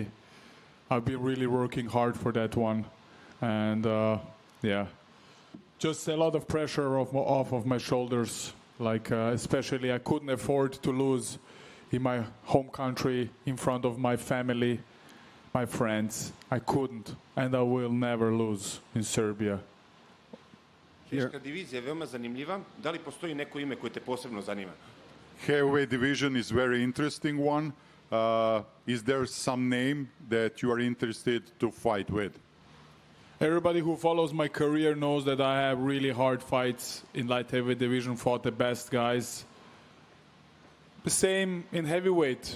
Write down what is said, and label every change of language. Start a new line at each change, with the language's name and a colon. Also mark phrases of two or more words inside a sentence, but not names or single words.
English: I've been really working hard for that one, and yeah, just a lot of pressure off of my shoulders. Like especially, I couldn't afford to lose in my home country in front of my family, my friends. I couldn't, and I will never lose in Serbia.
Serbian: Teška divizija je veoma zanimljiva. Da li postoji neko ime koje te posebno zanima?
English: Heavyweight division is very interesting one. Is there some name that you are interested to fight with? Everybody who follows my career knows that I have really hard fights in light heavyweight division, fought the best guys. The same in heavyweight.